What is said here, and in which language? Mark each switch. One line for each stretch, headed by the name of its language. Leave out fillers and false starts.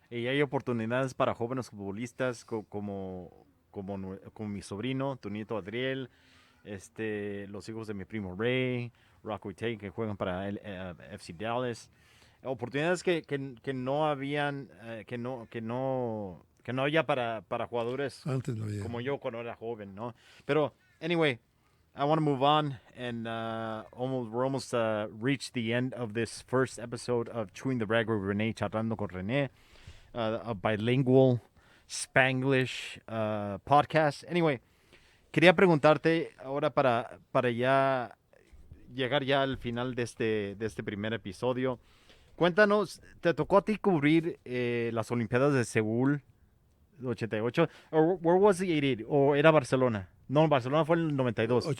Spanish: Y hay oportunidades para jóvenes futbolistas como mi sobrino, tu nieto Adriel, los hijos de mi primo Ray, Rocco y Tay, que juegan para el FC Dallas. Oportunidades que no habían, que no había para jugadores Antes no había. como yo cuando era joven, ¿no? Pero,
English: anyway, I want to move on, and we're almost reached the end of this first episode of Chewing the Rag with René,
Spanish: charlando con René,
English: a bilingual Spanglish podcast.
Spanish: Anyway, quería preguntarte ahora para ya llegar ya al final de este primer episodio. Cuéntanos, ¿te tocó a ti cubrir las Olimpiadas de Seúl 88?
English: Where was the 88?
Spanish: ¿O era Barcelona? No, Barcelona fue en el 92.